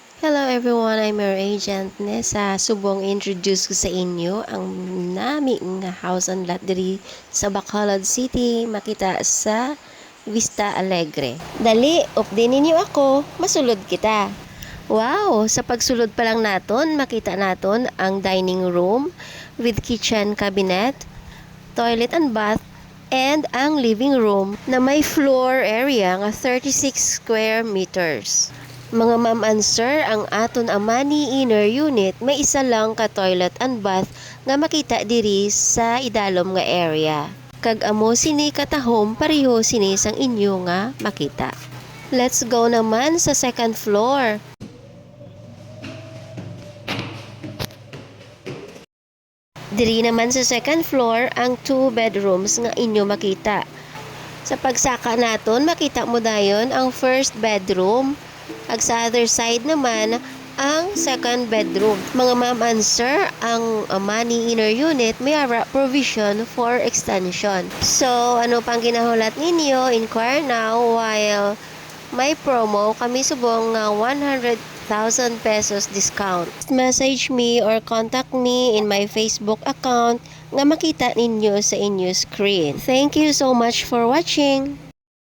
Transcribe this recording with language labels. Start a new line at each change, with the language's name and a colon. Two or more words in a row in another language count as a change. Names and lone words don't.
English: Hello everyone, I'm your agent Nessa.
Hiligaynon: Subong introduce ko sa inyo ang nami nga
English: house and lot
Hiligaynon: diri sa Bacolod City, makita sa Vista Alegre. Dali, update ninyo ako, masulod kita. Wow, sa pagsulod pa lang naton, makita naton ang
English: dining room with kitchen cabinet, toilet and bath,
Hiligaynon: and ang
English: living room
Hiligaynon: na may
English: floor area
Hiligaynon: nga 36
English: square meters.
Hiligaynon: Mga
English: ma'am and sir,
Hiligaynon: ang aton amani
English: inner unit
Hiligaynon: may isa lang ka
English: toilet and bath
Hiligaynon: nga makita diri sa idalom nga area. Kag amo sini katahom pareho sini sang inyo nga makita.
English: Let's go
Hiligaynon: naman sa
English: second floor.
Hiligaynon: Diri naman sa
English: second floor
Hiligaynon: ang 2 bedrooms nga inyo makita. Sa pagsaka naton makita mo dayon ang first bedroom. Ag sa
English: other side
Hiligaynon: naman ang second bedroom. Mga
English: ma'am and sir,
Hiligaynon: ang money
English: inner unit
Hiligaynon: may ara provision for extension. So, ano pang ginahulat ninyo?
English: Inquire now while
Hiligaynon: may promo kami subong 100,000 pesos discount.
English: Message me or contact me in my Facebook account
Hiligaynon: nga makita ninyo sa inyo
English: screen. Thank you so much for watching.